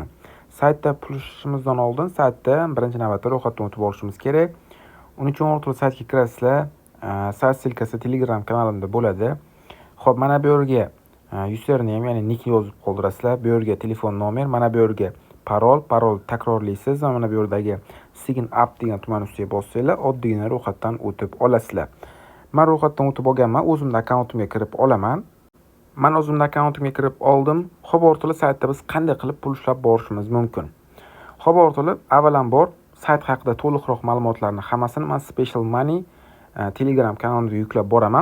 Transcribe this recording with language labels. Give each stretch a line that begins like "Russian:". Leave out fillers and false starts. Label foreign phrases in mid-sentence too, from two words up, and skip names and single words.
Uzbek: Saytda pul ishlashimizdan oldin saytda birinchi navbatda ro'yxatdan o'tib olishimiz kerak. Uning uchun o'rtoqlar saytga kirasizlar. Sayt silkasi Telegram kanalimda bo'ladi. Xo'p, mana bu yerga username ya'ni nick yozib qoldirasizlar. Bu yerga telefon nomer, mana bu yerga parol takrorlaysiz va mana bu yerdagi
English: sign up
Uzbek: degan tuman ustiga bossanglar, oddiygina ro'yxatdan o'tib olasizlar. Men ro'yxatdan o'tib olganman, o'zimning akkauntimga kirib olaman. Men o'zimning akkauntimga kirib oldim. Xo'p o'rtoqlar, saytda biz qanday qilib pul ishlab borishimiz mumkin? Xo'p o'rtoqlar, avvalambor sayt haqida to'liqroq ma'lumotlarni hammasini men Special Money Telegram kanalimga yuklab boraman.